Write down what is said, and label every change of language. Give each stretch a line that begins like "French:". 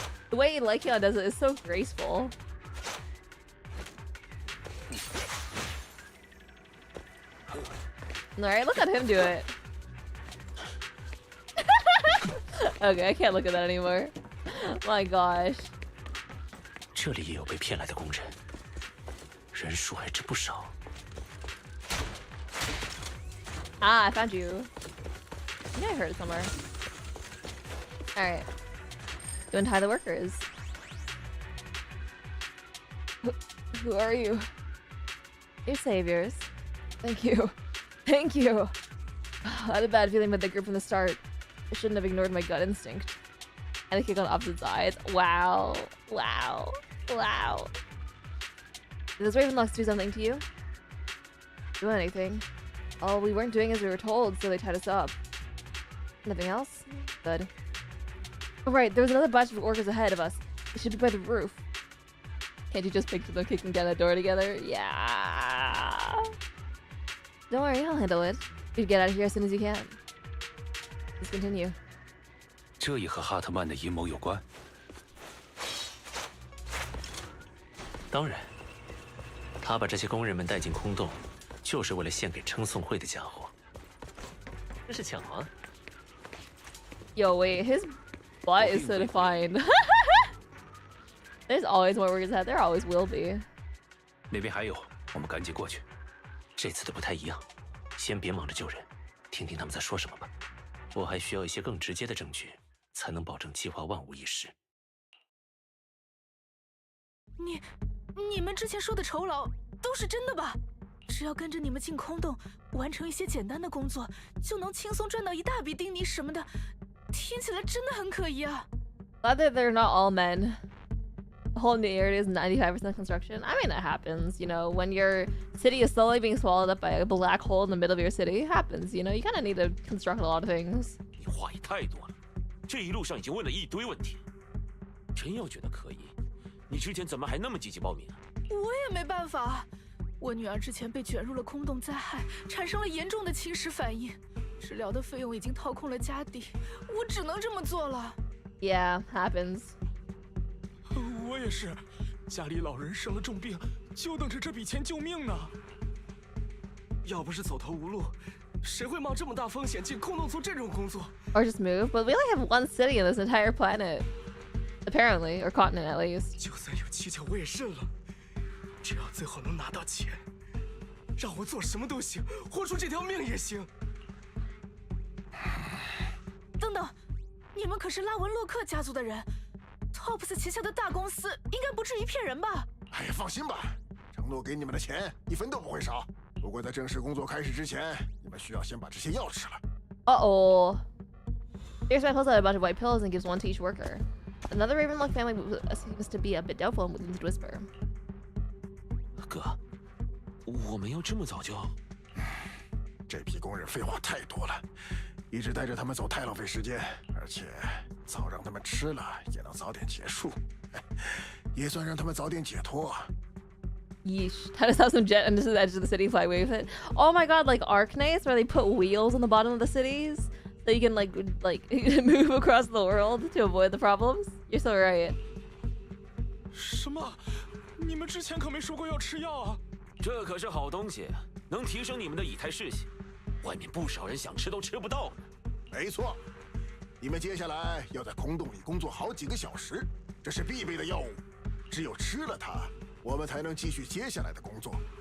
English: The way Lycion does it is so graceful. Alright, look at him do it. Okay, I can't look at that anymore. My gosh.
Chinese: 这里也有被骗来的工人，人数还真不少。
English: Ah, I found you. I think I heard it somewhere. Alright. Go and tie the workers. Who are you? Your saviors. Thank you. Thank you. I had a bad feeling about the group from the start. I shouldn't have ignored my gut instinct. And I kick on opposite sides. Wow. Wow. Wow. Did those Ravenlocks do something to you? Do anything? Oh, we weren't doing as we were told, so they tied us up. Nothing else? Good. Oh, right, there was another batch of orcas ahead of us. They should be by the roof. Can't you just picture them kicking down that door together? Yeah. Don't worry, I'll handle it. You'd get out of here as soon as you can. Let's continue.
Chinese: 这也和哈特曼的阴谋有关。当然，他把这些工人们带进空洞，就是为了献给称颂会的家伙。真是巧啊！
English: Yo, wait, his butt is so defined. There's always more workers ahead. There always will be.
Chinese: 那边还有，我们赶紧过去。这次的不太一样，先别忙着救人，听听他们在说什么吧。我还需要一些更直接的证据，才能保证计划万无一失。你们之前说的酬劳都是真的吧？只要跟着你们进空洞，完成一些简单的工作，就能轻松赚到一大笔丁尼什么的，听起来真的很可疑啊。
English: Glad that they're not all men. The whole area is 95% construction. I mean, that happens, you know, when your city is slowly being swallowed up by a black hole in the middle of your city. It happens, you know, you kind of need to construct a lot of things.
Chinese: 你话也太多了，这一路上已经问了一堆问题，真要觉得可疑，你之前怎么还那么积极报名啊？我也没办法，我女儿之前被卷入了空洞灾害，产生了严重的侵蚀反应，治疗的费用已经掏空了家底，我只能这么做了。
English: Yeah, happens.
Chinese: 我也是，家里老人生了重病，就等着这笔钱救命呢。要不是走投无路，谁会冒这么大风险进空洞做这种工作
English: Or just move. But we only have one city in this entire planet. Apparently, or continent at least.
Chinese: 就算有蹊跷，我也认了。只要最后能拿到钱，让我做什么都行，豁出这条命也行。等等，你们可是拉文洛克家族的人 ，Tops 旗下的大公司应该不至于骗人吧？哎，放心吧，承诺给你们的钱一分都不会少。不过在正式工作开始之前，你们需要先把这些药吃了。
English: Uh-oh. Here's my pulls out a bunch of white pills and gives one to each worker. Another Ravenlock family seems to be a bit doubtful and moves to whisper.
Chinese: 哥，我们要这么早就？这批工人废话太多了，一直带着他们走太浪费时间，而且早让他们吃了也能早点结束，也算让他们早点解脱。
English: Yeesh. I just have some jet into the edge of the city, fly away with it. Oh my god, like Arknights, where they put wheels on the bottom of the cities so you can like move across the world to avoid the problems. You're so right.
Chinese: 什么？你们之前可没说过要吃药啊？这可是好东西，能提升你们的以太士气。外面不少人想吃都吃不到呢。没错，你们接下来要在空洞里工作好几个小时，这是必备的药物，只有吃了它，我们才能继续接下来的工作。